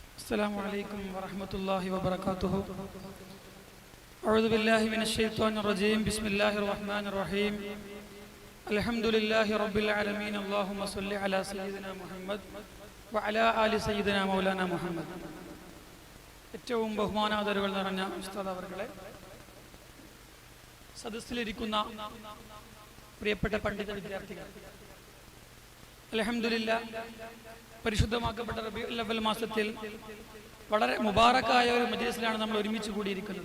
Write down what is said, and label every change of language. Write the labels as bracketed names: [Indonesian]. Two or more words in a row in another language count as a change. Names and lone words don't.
[Arabic] السلام عليكم ورحمة الله وبركاته. أعوذ بالله من الشيطان الرجيم. بسم الله الرحمن الرحيم. الحمد لله رب العالمين. اللهم صل على سيدنا محمد وعلى آل سيدنا مولانا محمد. [Malayalam] ഏറ്റവും ബഹുമാനാദരവുകൾ നിറഞ്ഞ ഉസ്താദ് അവർകളെ, സദസ്സിലിരിക്കുന്ന പ്രിയപ്പെട്ട പണ്ഡിത വിദ്യാർത്ഥികൾ, അൽഹംദുലില്ലാഹ് പരിശുദ്ധമാക്കപ്പെട്ട റബീഉൽ അവ്വൽ മാസത്തിൽ വളരെ മുബാറക്കായ ഒരു മജ്ലിസിലാണ് നമ്മൾ ഒരുമിച്ച് കൂടിയിരിക്കുന്നത്.